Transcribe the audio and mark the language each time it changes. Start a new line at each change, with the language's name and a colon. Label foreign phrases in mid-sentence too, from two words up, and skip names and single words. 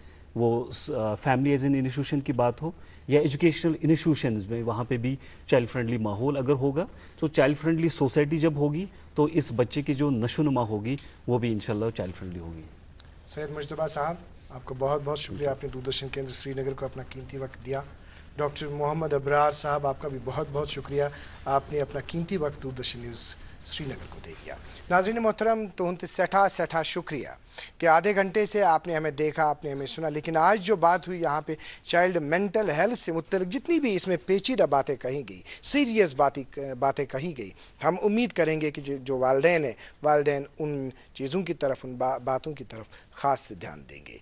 Urdu: وہ
English: family as an institution
Urdu: کی بات ہو یا
English: educational institutions
Urdu: میں, وہاں پہ بھی
English: child friendly
Urdu: ماحول اگر ہوگا تو
English: child friendly
Urdu: سوسائٹی جب ہوگی تو اس بچے کی جو نشو نما ہوگی وہ بھی انشاءاللہ
English: child friendly
Urdu: ہوگی. سید مجتبیٰ صاحب, آپ کا بہت بہت شکریہ, آپ نے دوردرشن کیندر سری نگر کو اپنا قیمتی وقت دیا. ڈاکٹر محمد ابرار صاحب, آپ کا بھی بہت بہت شکریہ, آپ نے اپنا قیمتی وقت دوردرشن نیوز سری نگر کو دے دیا. ناظرین محترم, تو سٹھا شکریہ کہ آدھے گھنٹے سے آپ نے ہمیں دیکھا, آپ نے ہمیں سنا. لیکن آج جو بات ہوئی یہاں پہ
English: child mental health
Urdu: سے متعلق جتنی بھی اس میں پیچیدہ باتیں کہی گئی, سیریس باتیں کہی گئی, ہم امید کریں گے کہ جو والدین ہیں, والدین ان چیزوں کی طرف, ان باتوں کی طرف خاص دھیان دیں گے.